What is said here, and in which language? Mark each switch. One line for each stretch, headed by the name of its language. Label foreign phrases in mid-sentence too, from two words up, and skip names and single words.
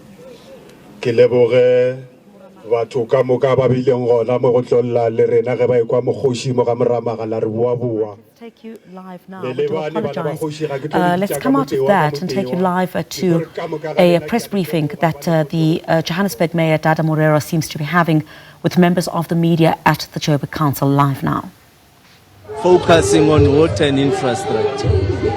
Northern Sotho: ke leboge batho ka moka ba bileng gona mo go tlolla le rena ge ba ekwa mokgoši mo ga Moramaga la re boa.
English: Take you live now. We do apologize. Let's come out of that and take you live to a press briefing that the Johannesburg Mayor Dada Morero seems to be having with members of the media at the Joburg Council. Live now. Focusing on water and infrastructure.